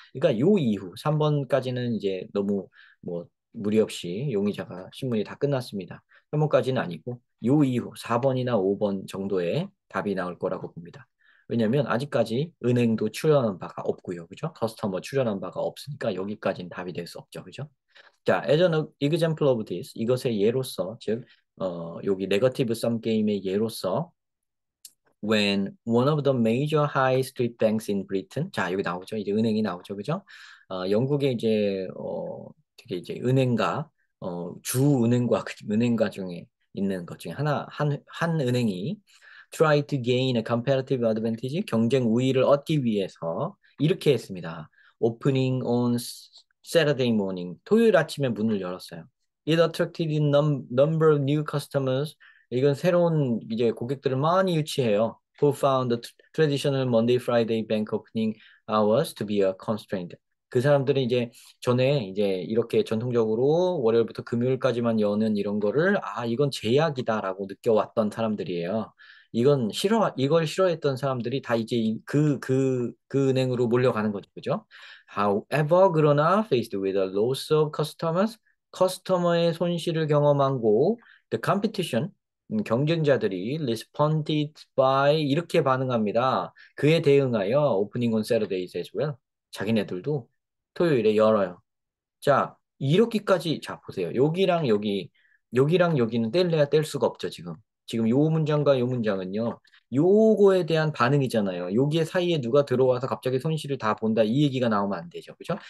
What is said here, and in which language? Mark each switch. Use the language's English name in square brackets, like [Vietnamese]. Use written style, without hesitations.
[Korean] 그러니까 요 이후 3번까지는 이제 너무 뭐 무리 없이 용의자가 신문이 다 끝났습니다. 3번까지는 아니고 요 이후 4번이나 5번 정도의 답이 나올 거라고 봅니다. 왜냐하면 아직까지 은행도 출연한 바가 없고요. 그죠? 커스터머 출연한 바가 없으니까 여기까지는 답이 될 수 없죠. 그죠? [English] 자, as an example of this, [Korean] 이것의 예로서, 즉, 여기 네거티브 썸 게임의 예로서 [English] when one of the major high street banks in Britain, [Korean] 자, 여기 나오죠. 이제 은행이 나오죠. 그죠? 영국의 이제, 되게 이제 은행가, 주 은행과, 은행가 중에 있는 것 중에 한 은행이 [English] try to gain a competitive advantage, [Korean] 경쟁 우위를 얻기 위해서 이렇게 했습니다. [English] opening on Saturday morning, [Korean] 토요일 아침에 문을 열었어요. [English] It attracted a number of new customers. [Korean] 이건 새로운 이제 고객들을 많이 유치해요. [English] Who found the traditional Monday, Friday bank opening hours to be a constraint. [Korean] 그 사람들은 이제 전에 이제 이렇게 전통적으로 월요일부터 금요일까지만 여는 이런 거를 이건 제약이다라고 느껴왔던 사람들이에요. 이걸 싫어했던 사람들이 다 이제 그 은행으로 몰려가는 거죠. 그죠? [English] However, [Korean] 그러나 [English] faced with a loss of customers, [Korean] 커스터머의 손실을 경험하고 [English] the competition, [Korean] 경쟁자들이 [English] responded by [Korean] 이렇게 반응합니다. 그에 대응하여 [English] opening on Saturdays as well. [Korean] 자기네들도 토요일에 열어요. 자, 이렇게까지 자 보세요. 여기랑 여기는 뗄래야 뗄 수가 없죠, 지금. 지금 요 문장과 요 문장은요. 요거에 대한 반응이잖아요. 여기에 사이에 누가 들어와서 갑자기 손실을 다 본다 이 얘기가 나오면 안 되죠. 그죠?